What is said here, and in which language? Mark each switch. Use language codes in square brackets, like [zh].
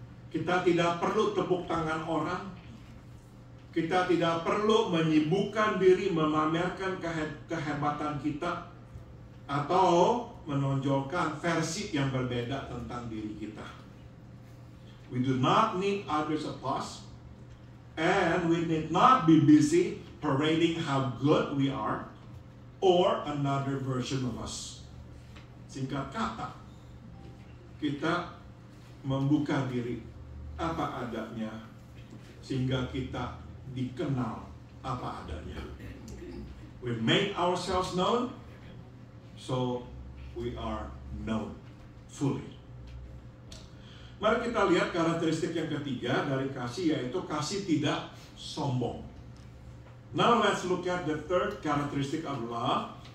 [id] Kita tidak perlu tepuk tangan orang. Kita tidak perlu menyibukkan diri memamerkan kehebatan kita atau menonjolkan versi yang berbeda tentang diri kita. [en] We do not need others' applause, and we need not be busy parading how good we are or another version of us. [id] Singkat kata, kita membuka diri apa adanya sehingga kita dikenal apa adanya. [en] We make ourselves known, so we are known fully. [id] Mari kita lihat karakteristik yang ketiga dari kasih, yaitu kasih tidak sombong. [en] Now let's look at the third characteristic of love.